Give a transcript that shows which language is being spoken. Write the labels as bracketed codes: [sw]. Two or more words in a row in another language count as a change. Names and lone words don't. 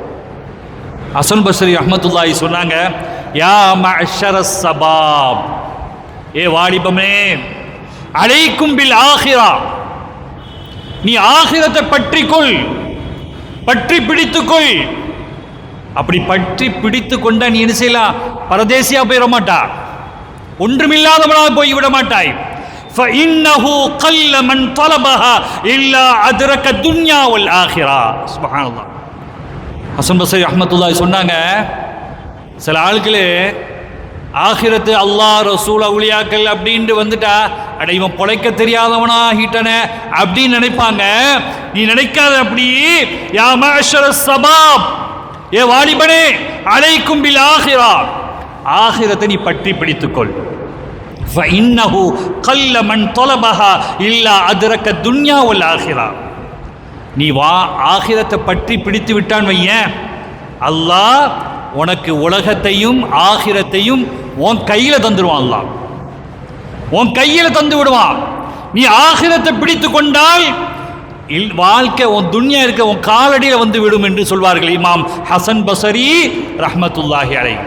[ta] ஹசன் பஸ்ரி ரஹ்மத்துல்லாஹி சொன்னாங்க, [ar] يا معشر الشباب, [ta] ஏ வாலிபமே, [ar] عليكم بالآخرة, [ta] நீ ஆகிரத்தை பற்றிக்கொள், பற்றி பிடித்துக்கொள். அப்படி பற்றி பிடித்து கொண்ட நீ என்ன செய்யலாம், பரதேசியா போயிட மாட்டா, ஒன்றுமில்லாதவனாக போய்விட மாட்டாய். [ar] فإنه قل من طلبها إلا أدرك الدنيا والآخرة. سبحان الله. [ta] ஹசன் பஸ்ரி ரஹ்மத்துல்லாஹி சொன்னாங்க, சில ஆட்களே ஆகிரத்து அல்லாஹ் ரசூல் அவுலியாக்கள் அப்படின்ட்டு வந்துட்டா, அட இவன் பொழைக்க தெரியாதவனா ஆகிட்டனே அப்படின்னு நினைப்பாங்க. நீ நினைக்காத அப்படி. [ar] يا معشر الشباب, [ta] ஏ வாலிபனே, [ar] عليكم بالآخرة, [ta] ஆகிரத்தை நீ பற்றி பிடித்துக்கொள். [ar] فإنه قل من طلبها إلا أدرك الدنيا والآخرة. [ta] நீ வா ஆகிரத்தை பற்றி பிடித்து விட்டான் வையேன், அல்லாஹ் உனக்கு உலகத்தையும் ஆகிரத்தையும் உன் கையில தந்துடுவான். அல்லாஹ் உன் கையில தந்து விடுவான். நீ ஆகிரத்தை பிடித்து கொண்டால் வாழ்க்கை உன் துன்யா இருக்க உன் காலடியில் வந்து விடும் என்று சொல்வார்கள் இமாம் ஹசன் பஸ்ரி [ar] رحمة الله عليه.